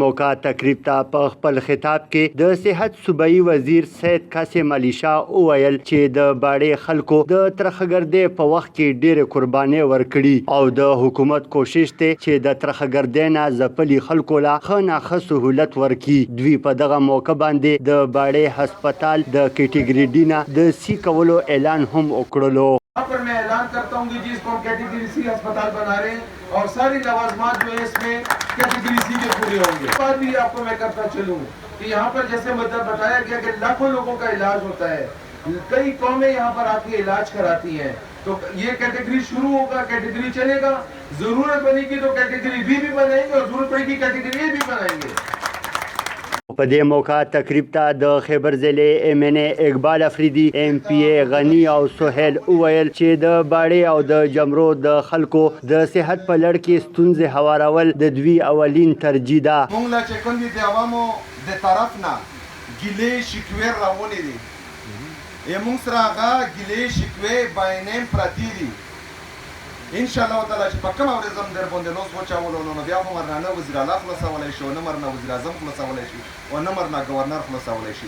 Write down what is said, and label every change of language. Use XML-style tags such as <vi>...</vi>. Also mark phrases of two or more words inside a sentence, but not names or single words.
<ps>موقع تقریب ته په خپل خطاب کې د صحت صوبایي وزیر سید قاسم علي شاه وویل چې د باړې خلکو د ترخهګردۍ په وخت کې ډېرې قربانۍ ورکړي او د حکومت کوشش دی چې د ترخهګردۍ نه ځپلي خلکو له ښه نه ښه سهولت ورکړي دوی په دغه موقع باندې د باړې هسپتال د کیټګري ډي نه د سی کولو اعلان هم وکړلو</ps> <ur>پر میں اعلان کرتا ہوں کہ جسکو ہم کیٹیگری سی اسپتال بنا رہے ہیں اور ساری لوازمات جو ہے اسمیں کیٹیگری سی کے پورے ہوں گے. بات بھی آپکو میں کرتا چلوں کہ یہاں پر جیسے مطلب بتایا گیا کہ لاکھوں لوگوں کا علاج ہوتا ہے، کئی قومیں یہاں پر آکے علاج کراتی ہیں، تو یہ کیٹیگری شروع ہوگا، کیٹیگری چلےگا، ضرورت بنےگی تو کیٹیگری بی بھی بنائیںگے اور ضرورت پڑےگی کیٹیگری اے بھی بنائیںگے.</ur> <ps>په دې موقع تقریب ته د خیبر ضلع MNA اقبال افریدي MPA غني او سهیل وویل چې د باړې او د جمرو د خلکو د صحت په لړ کې ستونزې هوارول د دوی اولین ترجیح ده. موږ لا چې کوم دي د عوامو د طرف نه ګیلې شکوې راغونې دي موږ سره هغه ګیلې شکوې باینیم پرتې دي ان شاء الله تعالی چې په کومه ورځ هم در باندې لوس وچاولو نو بیا به مرنه نه وزیر اعلی خلاصولی شي او نه مرنه وزیر اعظم خلاصولی شي او نه مرنه ګورنر خلاصولی شي</ps>